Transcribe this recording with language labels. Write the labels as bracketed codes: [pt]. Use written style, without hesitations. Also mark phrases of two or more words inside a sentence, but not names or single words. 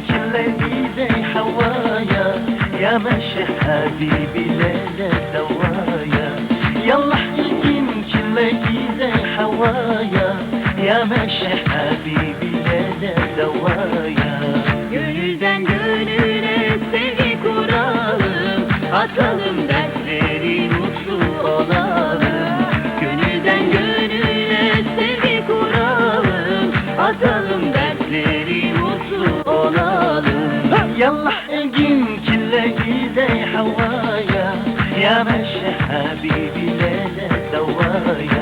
[ar] كلي زي حوايا يا ماشي حبيبي لا دوايا. يلا الجيم كلي زي حوايا يا ماشي حبيبي لا دوايا. [tr] Gönülden gönüle sevgi kuralım, atalım dertleri mutlu olalım. Gönülden gönüle sevgi kuralım, atalım dertleri mutlu olalım. [ar] يلا الجيم كله زي حوايا يا ماشي حبيبي لا دوايا.